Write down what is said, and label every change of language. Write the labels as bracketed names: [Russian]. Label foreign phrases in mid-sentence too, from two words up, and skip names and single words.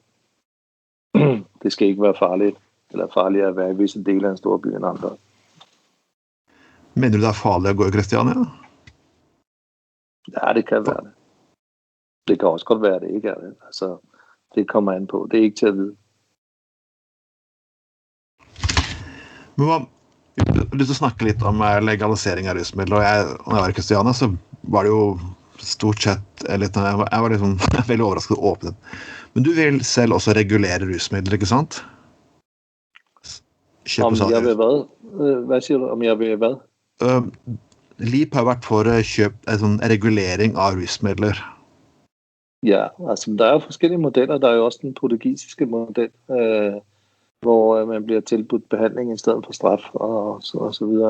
[Danish] Det skal ikke være farligt, eller farligere at være i visse dele af en stor by end andre. Mener du, det er farligt at gå i Christiania? Ja, det kan være det. Det kan også godt være, at det ikke er det. Altså, det kommer an på. Det er ikke til at vide. [Norwegian] Men hva, hvis du snakker litt om legalisering av rusmidler, og når jeg var i Christiania, så var det jo stort sett, jeg var liksom veldig overrasket og åpnet. Men du vil selv også regulere rusmidler, ikke sant? [Danish] Om jeg vil hvad? Hvad siger du? Om jeg vil hvad? [Norwegian] LIP har vært for en regulering av rusmidler. [Danish] Ja, altså der er jo forskellige modeller. Der er jo også den portugisiske model, hvor man bliver tilbudt behandling i stedet for straf og så videre.